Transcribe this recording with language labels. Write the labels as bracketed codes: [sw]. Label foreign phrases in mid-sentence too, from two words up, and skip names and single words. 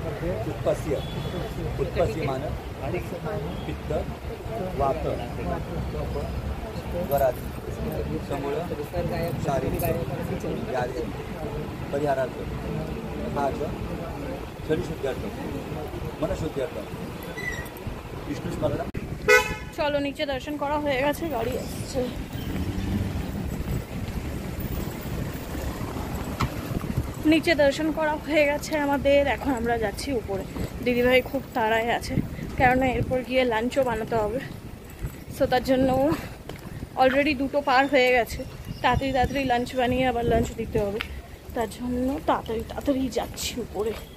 [sa] उत्पद्यमान पित्त वात ज्वरादि समूल शारीरिक व्याधि परिहारार्थं तथा च शरीरशुद्ध्यर्थं मनशुद्ध्यर्थं विष्णु स्मरण। [hi] चलो नीचे दर्शन करा हो गए, [bn] গাড়ি আসছে। নিচে দর্শন করা হয়ে গেছে আমাদের, এখন আমরা যাচ্ছি উপরে। দিদিভাই খুব তাড়ায় আছে, কেননা এরপর গিয়ে লাঞ্চও বানাতে হবে। সো তার জন্য অলরেডি 2টো পার হয়ে গেছে, তাড়াতাড়ি লাঞ্চ বানিয়ে আবার লাঞ্চ দিতে হবে, তার জন্য তাড়াতাড়ি যাচ্ছি উপরে।